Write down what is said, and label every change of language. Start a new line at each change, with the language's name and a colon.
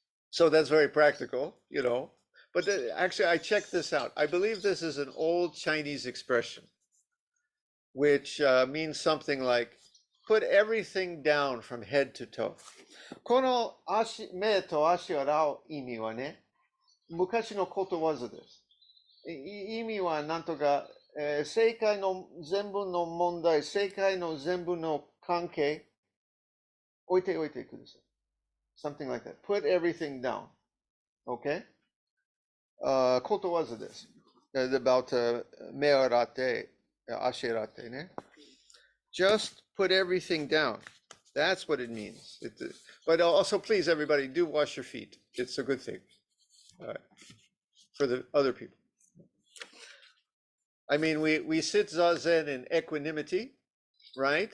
English: So that's very practical, you know. But actually, I checked this out. I believe this is an old Chinese expression, which means something like, put everything down from head to toe.
Japanese: この目と足を洗う意味はね、昔のことわざです。意味はなんとか、世界の全部の問題、世界の全部の関係、置いてください。
English: Something like that. Put everything down. Okay?
Japanese: ことわざです。 About 目を洗って、足洗ってね。
English: Just put everything down. That's what it means. But also, please, everybody, do wash your feet. It's a good thing. All right. For the other people. I mean, we sit Zazen in equanimity, right?